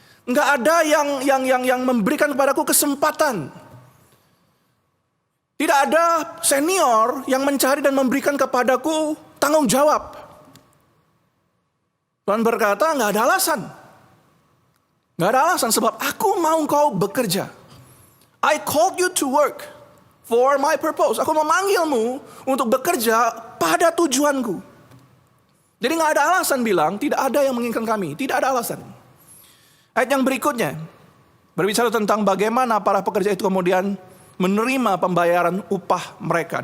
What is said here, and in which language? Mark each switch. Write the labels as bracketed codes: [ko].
[id] Nggak ada yang memberikan kepadaku kesempatan. Tidak ada senior yang mencari dan memberikan kepadaku tanggung jawab. Tuhan berkata, nggak ada alasan. Nggak ada alasan sebab aku mau kau bekerja. [en] I called you to work for my purpose. [id] Aku memanggilmu untuk bekerja pada tujuanku. Jadi nggak ada alasan bilang tidak ada yang menginginkan kami. Tidak ada alasan. Ayat yang berikutnya berbicara tentang bagaimana para pekerja itu kemudian menerima pembayaran upah mereka.